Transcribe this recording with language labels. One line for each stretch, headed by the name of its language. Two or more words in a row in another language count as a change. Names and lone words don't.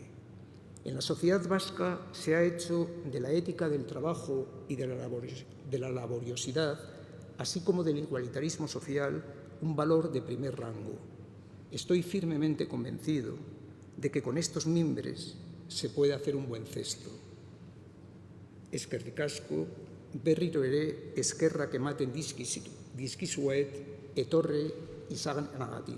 Spanish: En la sociedad vasca se ha hecho de la ética del trabajo y de la laboriosidad, así como del igualitarismo social, un valor de primer rango. Estoy firmemente convencido de que con estos mimbres se puede hacer un buen cesto.
Basque: Eskerrik asko, berriro ere eskerrak ematen dizkizuet etorri izanagatik.